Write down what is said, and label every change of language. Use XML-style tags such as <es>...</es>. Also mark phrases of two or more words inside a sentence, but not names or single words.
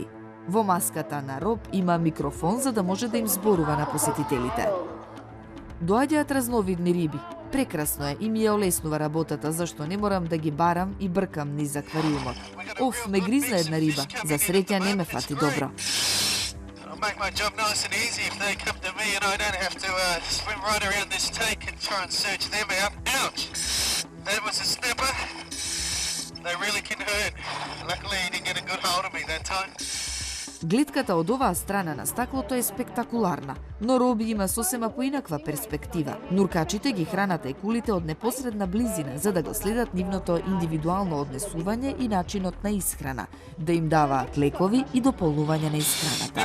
<mk>Во маската на Роб има микрофон за да може да им зборува на посетителите. Доаѓаат разновидни риби. Прекрасно е и ми ја олеснува работата, зашто не морам да ги барам и бркам низ аквариумот. Оф, ме гризна една риба. За среќа не ме фати добро.</mk> <en>It'll make my job nice and easy if they come to me and I don't have to swim right around this tank and try and search them out. Ouch! That was a snapper. They really can hurt. Luckily he didn't get a good hold of me that time.</en> <mk>Гледката од оваа страна на стаклото е спектакуларна, но Роби има сосема поинаква перспектива. Нуркачите ги хранат ајкулите од непосредна близина за да го следат нивното индивидуално однесување и начинот на исхрана, да им даваат лекови и дополнување на исхраната.</mk>